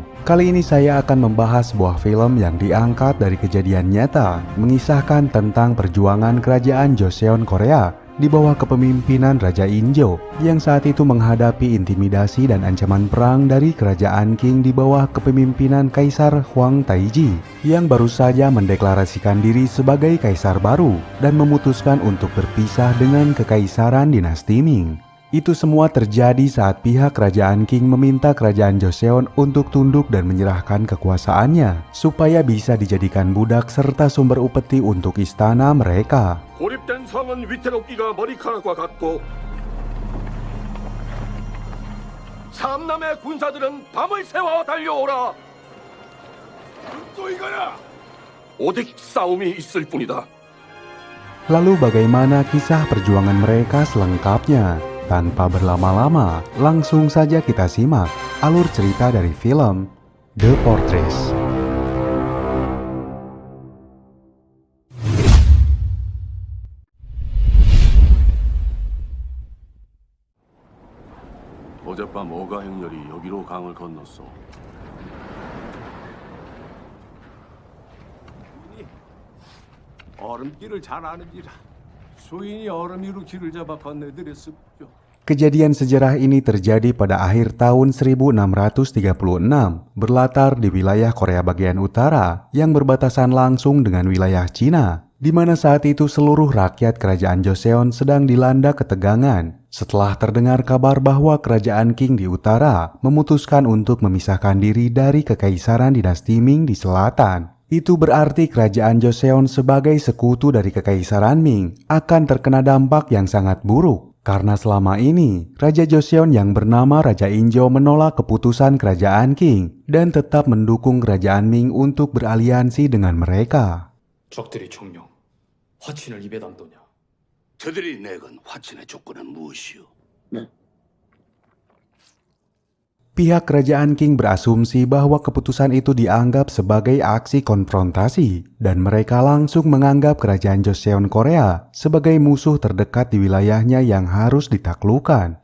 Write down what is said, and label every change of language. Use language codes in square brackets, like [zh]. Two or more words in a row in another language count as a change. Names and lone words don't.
[id] Kali ini saya akan membahas sebuah film yang diangkat dari kejadian nyata, mengisahkan tentang perjuangan kerajaan Joseon Korea di bawah kepemimpinan Raja Injo yang saat itu menghadapi intimidasi dan ancaman perang dari kerajaan Qing di bawah kepemimpinan Kaisar Huang Taiji yang baru saja mendeklarasikan diri sebagai kaisar baru dan memutuskan untuk berpisah dengan kekaisaran dinasti Ming. Itu semua terjadi saat pihak kerajaan Qing meminta kerajaan Joseon untuk tunduk dan menyerahkan kekuasaannya supaya bisa dijadikan budak serta sumber upeti untuk istana mereka. [ko] 고립된 성은 위태롭기가 머리카락과 같고 삼남의 군사들은 밤을 새워 달려오라. 또 이거야. 오직 싸움이 있을 뿐이다. [id] Lalu bagaimana kisah perjuangan mereka selengkapnya? Tanpa berlama-lama, langsung saja kita simak alur cerita dari film The Fortress. [ko] 어젯밤 어가 행렬이 여기로 강을 건넜어. 얼음길을 잘 아는지라 수인이 얼음 위로 길을 잡아 건네드렸습죠. [id] Kejadian sejarah ini terjadi pada akhir tahun 1636, berlatar di wilayah Korea bagian utara yang berbatasan langsung dengan wilayah Cina, di mana saat itu seluruh rakyat kerajaan Joseon sedang dilanda ketegangan setelah terdengar kabar bahwa kerajaan Qing di utara memutuskan untuk memisahkan diri dari kekaisaran dinasti Ming di selatan. Itu berarti kerajaan Joseon sebagai sekutu dari kekaisaran Ming akan terkena dampak yang sangat buruk. Karena selama ini, Raja Joseon yang bernama Raja Injo menolak keputusan kerajaan Qing dan tetap mendukung kerajaan Ming untuk beraliansi dengan mereka. [ko] 적들이 총령, 화친을 입에 담도냐? 저들이 내건 화친의 조건은 무엇이오? [id] Pihak kerajaan Qing berasumsi bahwa keputusan itu dianggap sebagai aksi konfrontasi dan mereka langsung menganggap kerajaan Joseon Korea sebagai musuh terdekat di wilayahnya yang harus ditaklukkan.